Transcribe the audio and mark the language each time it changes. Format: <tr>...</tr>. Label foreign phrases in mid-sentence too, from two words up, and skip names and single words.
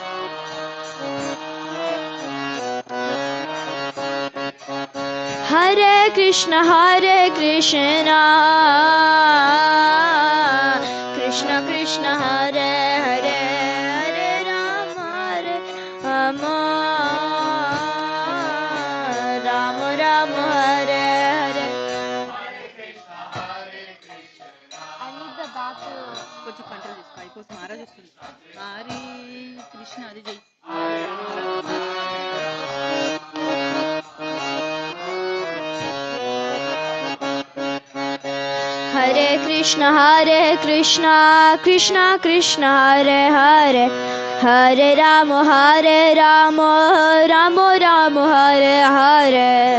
<sa>Hare Krishna Krishna Krishna Hare Hare Hare Rama Rama Rama Hare Hare.</sa> <te>కొంచెం కంట్రోల్ చేసుకో అయిపోతుంది మహారాజ్ వస్తుంది హరి కృష్ణ అది చెయ్యి</te> <sa>Hare Krishna Krishna Krishna Hare Hare Hare Rama Rama Rama Hare Hare.</sa>